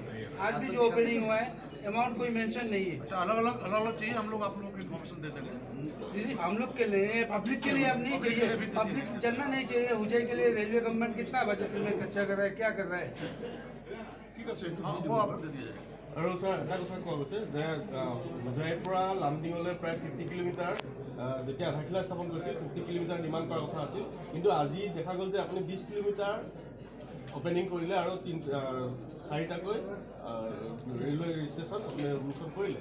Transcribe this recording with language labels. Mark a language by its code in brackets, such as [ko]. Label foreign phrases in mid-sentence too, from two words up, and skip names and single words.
[hi] आज भी जो ओपनिंग हुआ है अमाउंट कोई मेंशन नहीं है। अच्छा, अलग अलग चाहिए, हम लोग आप लोगों को इन्फॉर्मेशन दे देंगे। सिर्फ हम लोग के लिए, पब्लिक के लिए अब नहीं चाहिए, पब्लिक जानना नहीं चाहिए होजाई के लिए [en] railway government [hi] कितना बजट में खर्चा कर रहा है, क्या कर रहा है। हाँ, वो आपको दे दिया जाएगा। [as] আৰু ছাৰ এটা কথা কোৱা গৈছে যে হোজাইৰ পৰা লামডিঙলৈ প্ৰায় 50 কিলোমিটাৰ যেতিয়া আধাৰশিলা স্থাপন কৰিছিল 50 কিলোমিটাৰ নিৰ্মাণ কৰাৰ কথা আছিল, কিন্তু আজি দেখা গ'ল যে আপুনি 20 কিলোমিটাৰ অপেনিং কৰিলে আৰু 4টাকৈ [en] railway station [as] আপুনি উন্মোচন কৰিলে।